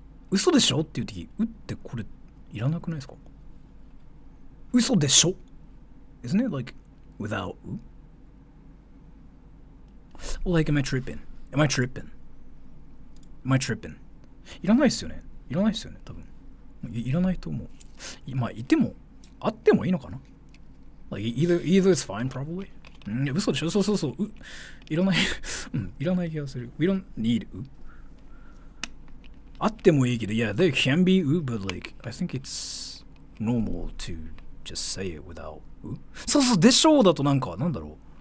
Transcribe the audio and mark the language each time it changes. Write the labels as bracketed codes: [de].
[ja] 嘘でしょっていう時、うってこれいらなくないですか？嘘でしょ [en] Isn't it like without u? Like, am I tripping? Am I tripping? Am I tripping? [ja] いらないっすよね。いらないっすよね、多分。いらないと思う。まあ、いても、あってもいいのかな？ [en] Like, either is fine, probably. [ja] 嘘でしょ？そう。いらない。いらない気がする。 [en] We don't need u. [ja] あってもいいけど、 [en] yeah, there can be u, but like, I think it's normal to just say it without u. [ja] そう、でしょうだとなんだろ